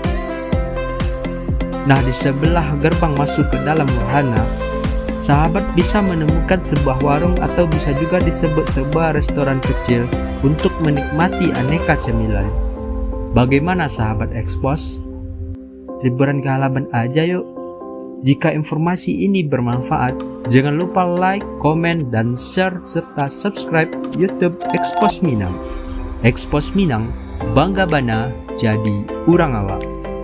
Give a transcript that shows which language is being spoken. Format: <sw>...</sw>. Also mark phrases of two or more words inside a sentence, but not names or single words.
<id>Nah, di sebelah gerbang masuk ke dalam wahana, sahabat bisa menemukan sebuah warung atau bisa juga disebut sebuah restoran kecil untuk menikmati aneka cemilan. Bagaimana sahabat Expos? Liburan ke Halaban aja yuk. Jika informasi ini bermanfaat, jangan lupa like, komen, dan share serta subscribe YouTube Expos Minang.</id> <min>Expos Minang, bangga bana jadi urang awak.</min>